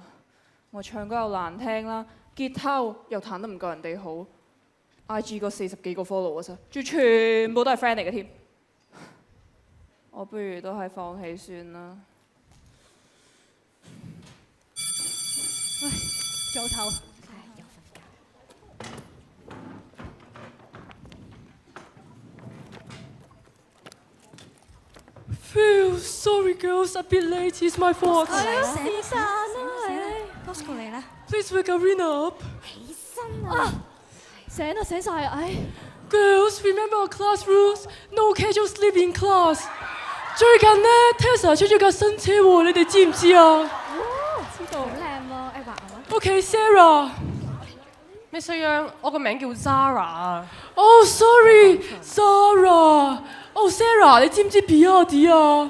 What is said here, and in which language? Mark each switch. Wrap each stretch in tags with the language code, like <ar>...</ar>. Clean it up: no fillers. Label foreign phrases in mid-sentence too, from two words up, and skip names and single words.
<yue>我唱歌又難聽啦，吉他又彈得唔夠人哋好 ，IG 嗰40幾個 follow 啊，仲全部都係 friend 嚟嘅添，我不如都係放棄算啦。喂，早唞。又瞓覺。</yue> <en>Phew, sorry girls, a bit late. It's my fault.</en> <yue>是但啦，係。 Bosco 嚟啦。</yue> <en>Please wake Arena up.</en> <yue>起身啊！醒晒啊！唉，</yue> <en>Girls, remember our class rules. No casual sleep in class.</en> <yue>最近呢 Tesla 出咗架新車喎，你哋知唔知啊？知道。好靚喎，誒畫我。</yue> <en>Okay, Sarah.</en> <yue>Mr. Yang，我個名叫 Zara 啊。</yue> <en>Oh, sorry, Sarah.</en> <yue>Oh, Sarah，你知唔知 Biardi 啊？</yue>